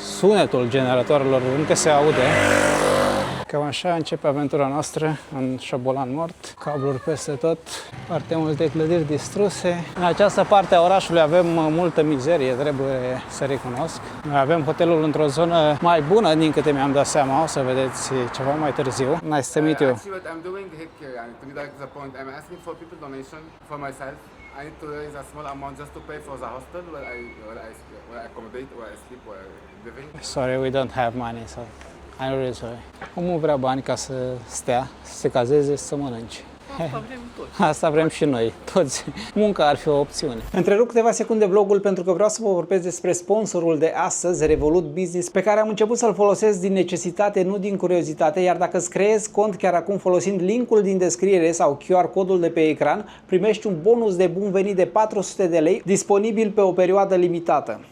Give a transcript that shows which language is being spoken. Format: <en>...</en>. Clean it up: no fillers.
<ro>Sunetul generatoarelor încă se aude. Cam așa începe aventura noastră în Șobolan mort, cabluri peste tot, foarte multe clădiri distruse. În această parte a orașului avem multă mizerie, trebuie să recunosc. Noi avem hotelul într-o zonă mai bună, din câte mi-am dat seama, o să vedeți ceva mai târziu.</ro> <en>Nice to meet you. What I'm doing here, to be direct to the point, I'm asking for people donation for myself. I need to raise a small amount just to pay for the hostel where I accommodate, where I sleep, where I'm living. Sorry, we don't have money, so I'm really sorry.</en> <ro>Omul vrea bani ca să stea, să se cazeze, să mănânce. Asta vrem toți. Asta vrem și noi, toți. Munca ar fi o opțiune. Întrerup câteva secunde vlogul pentru că vreau să vă vorbesc despre sponsorul de astăzi, Revolut Business, pe care am început să-l folosesc din necesitate, nu din curiozitate, iar dacă îți creezi cont chiar acum folosind linkul din descriere sau QR codul de pe ecran, primești un bonus de bun venit de 400 de lei, disponibil pe o perioadă limitată.</ro>